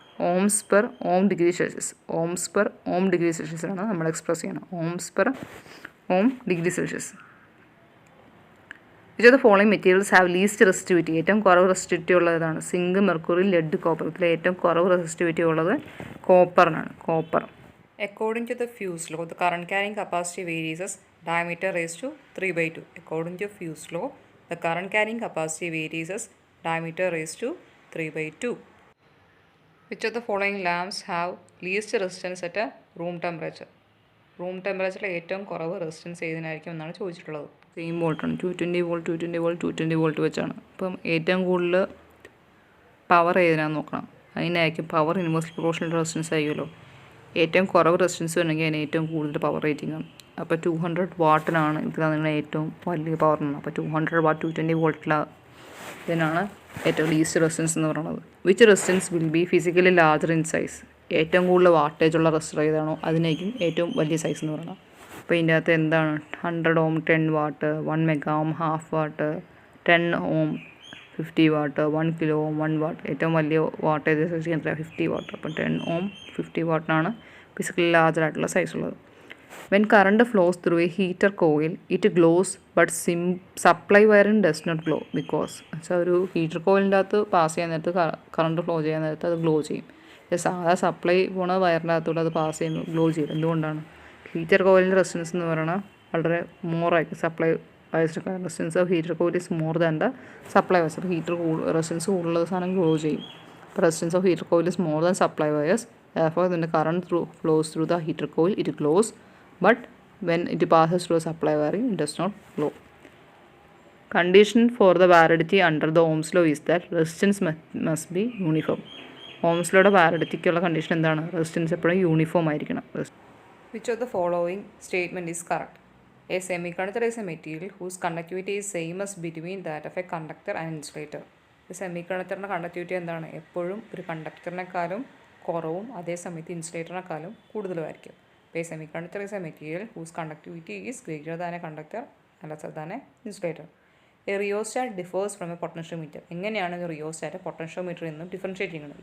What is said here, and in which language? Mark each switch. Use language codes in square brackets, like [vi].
[ml] Ohm's per ഓം degree Celsius. Ohm's per ഓം degree സെൽഷ്യസിലാണ് നമ്മൾ express ചെയ്യണം. [en] Ohms per ohm degree Celsius. Which of the following materials have least resistivity? [ml] ഏറ്റവും കുറവ് resistivity ഉള്ളതാണ് zinc, mercury, lead, copper. ഇതിൽ ഏറ്റവും കുറവ് resistivity ഉള്ളത് കോപ്പറിനാണ്. Copper. [en] According to the Fuse law, the current carrying capacity varies as diameter raised to 3/2. According to Fuse law, the current carrying capacity varies as diameter raised to 3/2. Which of the following lamps have least resistance at a room temperature? [ml] Room ടെമ്പറേച്ചറിൽ ഏറ്റവും കുറവ് resistance ഏതിനായിരിക്കും എന്നാണ് ചോദിച്ചിട്ടുള്ളത്. Same വോൾട്ടാണ്. 220 volt 220 volt 220 volt വെച്ചാണ്. അപ്പം ഏറ്റവും കൂടുതൽ power ഏതിനാന്ന് നോക്കണം. അതിനായിരിക്കും പവർ ഇൻവേഴ്സ്ലി പ്രൊപ്പോർഷണൽ റെസിസ്റ്റൻസ് ആയിരിക്കുമല്ലോ. ഏറ്റവും കുറവ് റെസിസ്റ്റൻസ് വേണമെങ്കിൽ അതിന് ഏറ്റവും കൂടുതൽ പവർ റേറ്റിംഗ് ആണ്. അപ്പോൾ 200 വാട്ടിനാണ് ഇതിലാണ് നിങ്ങളുടെ ഏറ്റവും വലിയ പവറാണ്. അപ്പോൾ 200 watt 220 volt ഇതിനാണ് ഏറ്റവും ലീസ്റ്റ് റെസിസ്റ്റൻസ് എന്ന് പറയുന്നത്. [en] Which resistance will be physically larger in size? [ml] ഏറ്റവും കൂടുതൽ വാട്ടേജ് ഉള്ള റെസിസ്റ്റർ ഏതാണോ അതിനായിരിക്കും ഏറ്റവും വലിയ സൈസ് എന്ന് പറയുന്നത്. അപ്പോൾ ഇതിൻ്റെ അകത്ത് എന്താണ് 100 ohm 10 watt, 1 mega ohm half watt, 10 ohm 50 watt, 1 kilo ohm 1 watt. ഏറ്റവും വലിയ വാട്ടേജ് എത്ര? 50 watt. അപ്പോൾ 10 ohm 50 watt ഫിസിക്കലി ലാർജർ ആയിട്ടുള്ള സൈസ് ഉള്ളത്. [en] when current flows through a heater coil it glows but supply wiring does not glow because [ml] വെച്ചാൽ ഒരു heater കോയിലിൻ്റെ അകത്ത് pass ചെയ്യാൻ നേരത്ത് കറണ്ട് ഫ്ലോ ചെയ്യാൻ നേരത്ത് അത് ഗ്ലോ ചെയ്യും. സാധാ സപ്ലൈ പോണ വയറിൻ്റെ അകത്തൂടെ അത് പാസ് ചെയ്യുമ്പോൾ ഗ്ലോ ചെയ്യും. എന്തുകൊണ്ടാണ്? ഹീറ്റർ കോയിലിൻ്റെ റെസിസ്റ്റൻസ് എന്ന് പറയുന്നത് വളരെ മോറായിരിക്കും. [en] Supply wires resistance of heater coil is more than the supply wires. [ml] അപ്പോൾ ഹീറ്റർ റെസിസ്റ്റൻസ് കൂടുതലുള്ള സാധനം ഗ്ലോ ചെയ്യും. [en] അപ്പോൾ resistance of heater coil is more than supply wires. therefore when the current flows through the heater coil it glows, but when it passes through a supply wiring it does not glow. Condition for the validity under the Ohm's law is that resistance must be uniform. Ohm's law validity condition എന്താണ്? [ml] Resistance എപ്പോഴും uniform ആയിരിക്കണം. [en] Which of the following statement is correct? A semiconductor is a material whose conductivity is same as between that of a conductor and insulator. [ml] സെമികണ്ടക്ടറിൻ്റെ conductivity എന്താണ്? എപ്പോഴും ഒരു കണ്ടക്ടറിനെക്കാളും കുറവും അതേസമയത്ത് ഇൻസുലേറ്ററിനെക്കാളും കൂടുതലുമായിരിക്കും. [en] അപ്പോൾ semiconductor is a material whose conductivity is greater than a conductor and lesser than a insulator. A rheostat differs from a potentiometer. [ml] എങ്ങനെയാണ് ഒരു rheostat പൊട്ടൻഷ്യോമീറ്ററിൽ നിന്നും differentiate ചെയ്യുന്നത്?